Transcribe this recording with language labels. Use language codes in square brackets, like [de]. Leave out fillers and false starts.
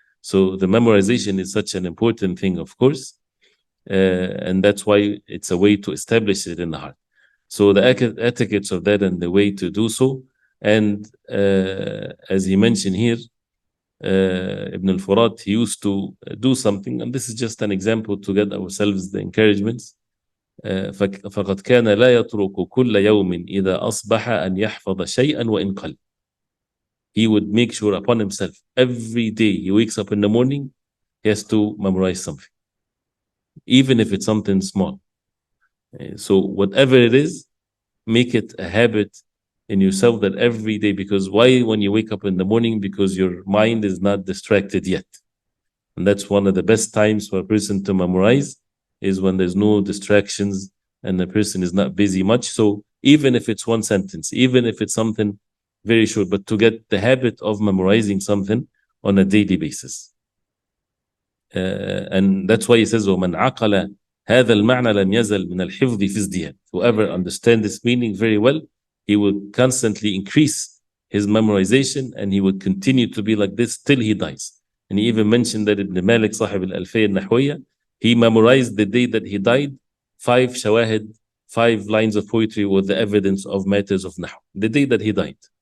[en] So the memorization is such an important thing, of course. And that's why it's a way to establish it in the heart. So the etiquettes of that and the way to do so. And as he mentioned here, Ibn al-Furat, he used to do something, and this is just an example to get ourselves the encouragements. [ar] فقد كان لا يترك كل يوم إذا أصبح أن يحفظ شيئا وإن قل. [en] He would make sure upon himself, every day he wakes up in the morning, he has to memorize something, even if it's something small. So whatever it is, make it a habit in yourself, that every day. Because why? When you wake up in the morning, because your mind is not distracted yet. And that's one of the best times for a person to memorize, is when there's no distractions and the person is not busy much. So even if it's one sentence, even if it's something very short, but to get the habit of memorizing something on a daily basis. And that's why he says, [ar] وَمَنْ عَقَلَ هَذَا الْمَعْنَى لَمْ يَزَلْ مِنَ الْحِفْظِ فِي ازْدِيَادٍ. [en] Whoever understands this meaning very well, he will constantly increase his memorization, and he will continue to be like this till he dies. And he even mentioned that Ibn Malik, Sahib al-Alfiyya al-Nahwiyya, he memorized the day that he died 5 shawahid, 5 lines of poetry with the evidence of matters of Nahu, the day that he died.